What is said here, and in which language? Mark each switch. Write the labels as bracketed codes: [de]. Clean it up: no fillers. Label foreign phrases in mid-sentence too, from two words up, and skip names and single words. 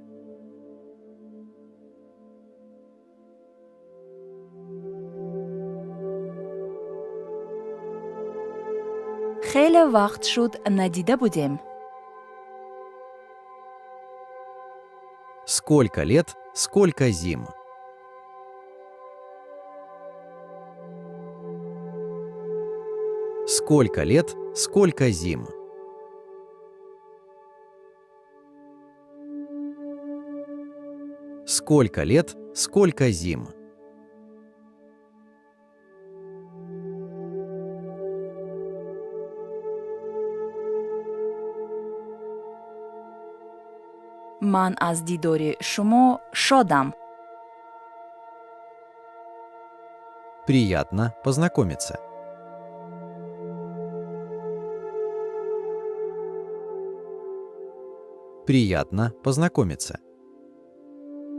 [tg] хеле вақт шуд надида будем. [ru] Сколько лет, сколько зим. Сколько лет, сколько зим. Сколько лет, сколько зим. [tg] ман аз дидори шумо шодам. [ru] Приятно познакомиться. Приятно познакомиться.